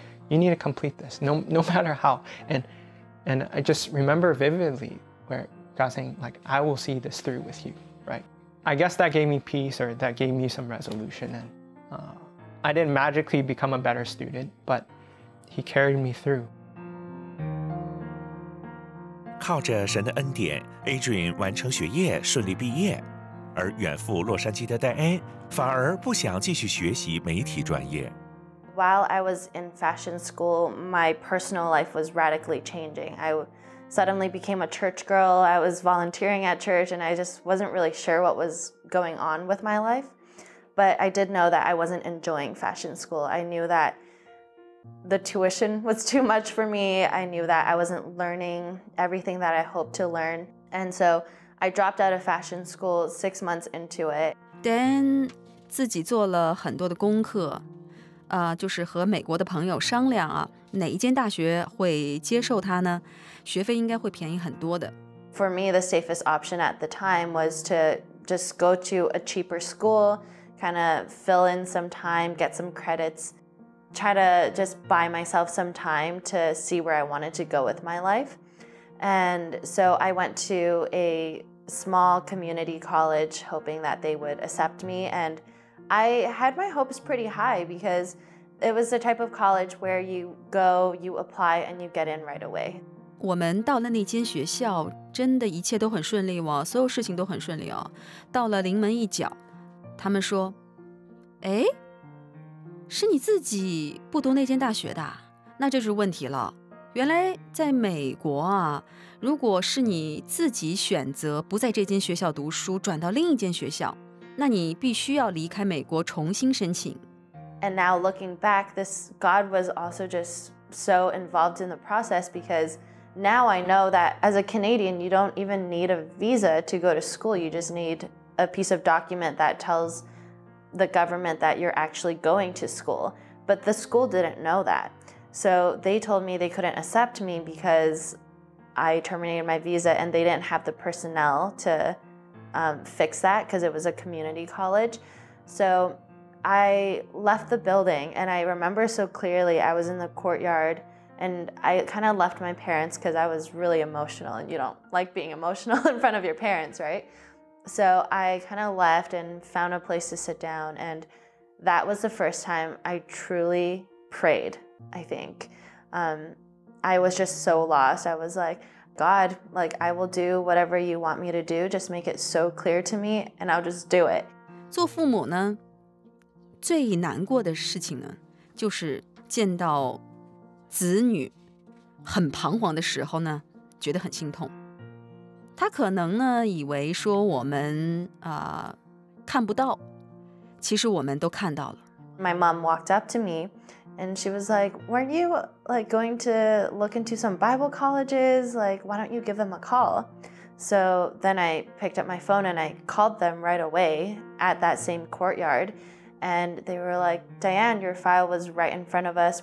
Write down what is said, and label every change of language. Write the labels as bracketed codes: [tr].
[en] You need to complete this, no matter how. And I just remember vividly where God saying, like, I will see this through with you, right? I guess that gave me peace, or that gave me some resolution. And I didn't magically become a better student, but he carried me through. [zh] 靠着神的恩典 ，Adrian 完成学业，顺利毕业。而远赴洛杉矶的戴安反而不想继续学习媒体专业。 [en] While I was in fashion school, my personal life was radically changing. I suddenly became a church girl. I was volunteering at church, and I just wasn't really sure what was going on with my life. But I did know that I wasn't enjoying fashion school. I knew that the tuition was too much for me. I knew that I wasn't learning everything that I hoped to learn. And so I dropped out of fashion school 6 months into it. [zh] Dan 自己做了很多的功课，就是和美国的朋友商量啊，哪一间大学会接受他呢？学费应该会便宜很多的。 [en] For me, the safest option at the time was to just go to a cheaper school, kind of fill in some time, get some credits, try to just buy myself some time to see where I wanted to go with my life. And so I went to a small community college hoping that they would accept me. And I had my hopes pretty high because it was the type of college where you go, you apply, and you get in right away. [zh] 我们到了那间学校，真的一切都很顺利哦，所有事情都很顺利哦。到了临门一脚，他们说：“哎，是你自己不读那间大学的？那这是问题了。原来在美国啊，如果是你自己选择不在这间学校读书，转到另一间学校，那你必须要离开美国重新申请。” [en] And now looking back, God was also just so involved in the process, because now I know that as a Canadian, you don't even need a visa to go to school. You just need a piece of document that tells the government that you're actually going to school. But the school didn't know that. So they told me they couldn't accept me because I terminated my visa, and they didn't have the personnel to fix that because it was a community college. So I left the building, and I remember so clearly I was in the courtyard, and I kind of left my parents because I was really emotional, and you don't like being emotional in front of your parents, right? So I kind of left and found a place to sit down, and that was the first time I truly prayed, I think. I was just so lost. I was like, God, like, I will do whatever you want me to do. Just make it so clear to me, and I'll just do it. [zh] 做父母呢，最难过的事情呢，就是见到子女很彷徨的时候呢，觉得很心痛。他可能呢以为说我们看不到，其实我们都看到了。 [en] My mom walked up to me and she was like, "Weren't you like going to look into some Bible colleges? Like, why don't you give them a call?" So then I picked up my phone and I called them right away at that same courtyard. And they were like, "Diane, your file was right in front of us.